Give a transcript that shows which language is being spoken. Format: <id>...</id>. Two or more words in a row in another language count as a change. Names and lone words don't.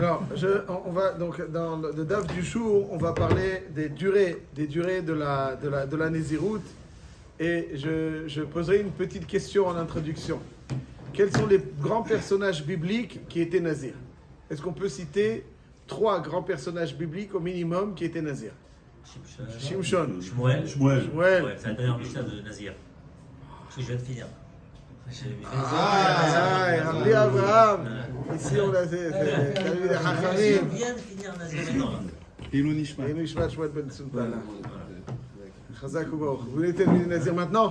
<fr>Alors, on va donc dans le DAF du jour, on va parler des durées de la Nézirut, et je poserai une petite question en introduction. Quels sont les grands personnages bibliques qui étaient Nazir? Est-ce qu'on peut citer 3 grands personnages bibliques au minimum qui étaient Nazir? Shimshon. Shmuel. Shmuel. C'est la dernière Mishnah de Nazir. Parce que je viens de finir. Rabbi Abraham. Ici, on a des Chachamim. Je viens de finir Nazir maintenant.</fr> <he>עילוי נשמת.</he> <fr>Et nous, Shmuel Ben Sultana.</fr> <he>חזק וברוך.</he> <fr>Vous voulez terminer Nazir maintenant?</fr>